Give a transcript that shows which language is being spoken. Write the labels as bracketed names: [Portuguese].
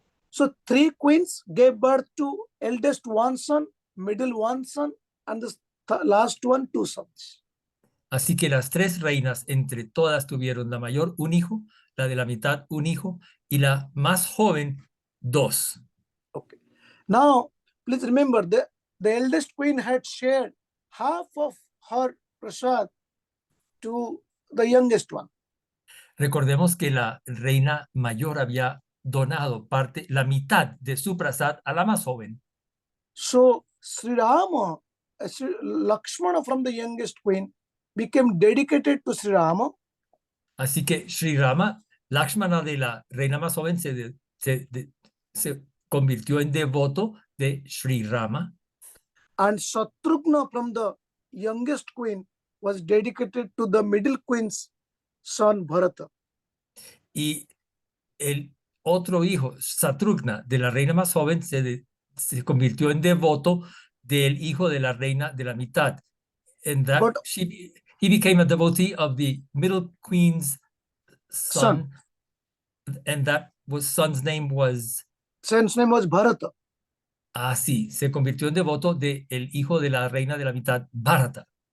[English] So three queens gave birth to eldest one son, middle one son, and the last one two sons. [Spanish] Así que las tres reinas entre todas tuvieron la mayor un hijo, la de la mitad un hijo y la más joven dos. [English] Okay. Now, please remember the eldest queen had shared half of her prasad to the youngest one. [Spanish] Recordemos que la reina mayor había donado la mitad de su prasad a la más joven. [English] So Sri Rama, Lakshmana from the youngest queen became dedicated to Sri Rama. [Spanish] Así que Sri Rama, Lakshmana de la reina más joven, se convirtió en devoto de Sri Rama. [English] And Satrughna from the youngest queen was dedicated to the middle queen's son Bharata. [Spanish] Y el otro hijo, Satrugna, de la reina más joven, se convirtió en devoto del hijo de la reina de la mitad. [English] And that But he became a devotee of the middle queen's son, and that son's name was, son's name was Bharata. [Spanish] sí, se convirtió en devoto del hijo de la reina de la mitad, Bharata.